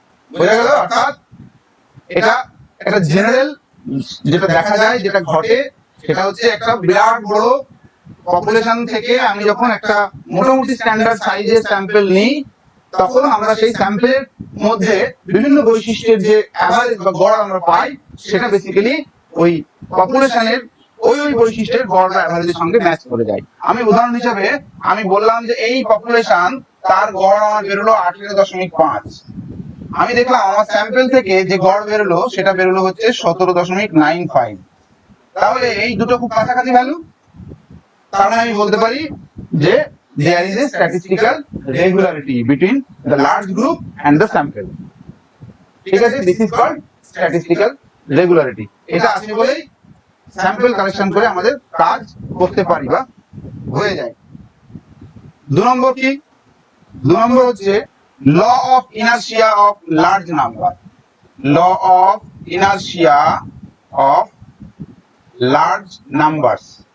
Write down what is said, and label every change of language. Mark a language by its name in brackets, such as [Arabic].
[Bangla] বোঝা গেল? অর্থাৎ এটা একটা জেনারেল যেটা দেখা যায়, যেটা ঘটে, সেটা হচ্ছে একটা বিরাট বড় পপুলেশন থেকে আমি যখন একটা মোটামুটি স্ট্যান্ডার্ড সাইজের স্যাম্পল নিই, তখন আমরা সেই স্যাম্পলের মধ্যে বিভিন্ন বৈশিষ্ট্যের যে অ্যাভারেজ বা গড় আমরা পাই, সেটা বেসিক্যালি ওই পপুলেশনের ওই বৈশিষ্ট্যের গড় বা অ্যাভারেজের সঙ্গে ম্যাচ করে যায়। আমি উদাহরণ হিসাবে আমি বললাম যে এই পপুলেশন, তার গড় আমার বেরোলো 18.5। আমি দেখলাম আমার স্যাম্পল থেকে যে গড় বেরোলো, সেটা বেরোলো হচ্ছে 17.95। তাহলে এই দুটো খুব কাছাকাছি ভ্যালু। তার মানে আমি বলতে পারি যে [English] there is a statistical regularity between the large group and the sample. [Bangla] ঠিক আছে, [English] this is called statistical regularity. [Bangla] এটা আছে বলেই স্যাম্পল কালেকশন করে আমাদের কাজ করতে পারি বা হয়ে যায়। 2 নম্বর কি? 2 নম্বর হচ্ছে law of inertia of large number. Law of inertia of large numbers.